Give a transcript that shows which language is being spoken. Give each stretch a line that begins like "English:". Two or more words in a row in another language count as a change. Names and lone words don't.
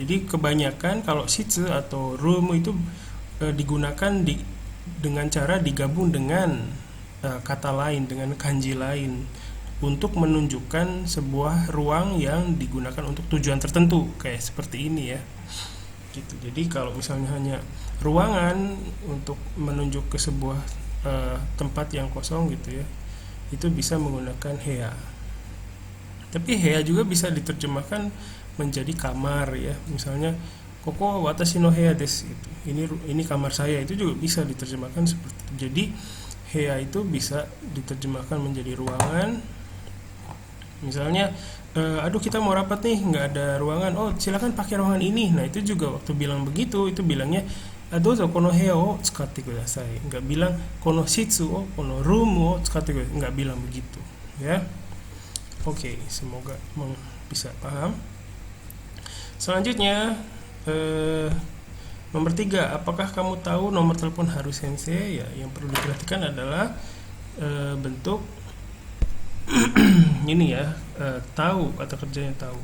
Indonesian: Jadi kebanyakan kalau shitsu atau room itu digunakan dengan cara digabung dengan kata lain, dengan kanji lain untuk menunjukkan sebuah ruang yang digunakan untuk tujuan tertentu, kayak seperti ini ya gitu. Jadi kalau misalnya hanya ruangan untuk menunjuk ke sebuah tempat yang kosong gitu ya, itu bisa menggunakan heya. Tapi heya juga bisa diterjemahkan menjadi kamar ya, misalnya
Japanese: ここ私の部屋です
Indonesian: gitu. Ini kamar saya, itu juga bisa diterjemahkan seperti itu. Jadi heya itu bisa diterjemahkan menjadi ruangan. Misalnya aduh kita mau rapat nih, nggak ada ruangan, oh silakan pakai ruangan ini. Nah itu juga waktu bilang begitu, itu bilangnya
Japanese: どうぞこの部屋を使ってください,
Indonesian: nggak bilang
Japanese: この室をこのroomを使ってください,
Indonesian: nggak bilang begitu ya. Oke, semoga bisa paham. Selanjutnya nomor 3, apakah kamu tahu nomor telepon Haru Sensei? Ya, yang perlu diperhatikan adalah bentuk ini ya, tahu atau kerjanya tahu.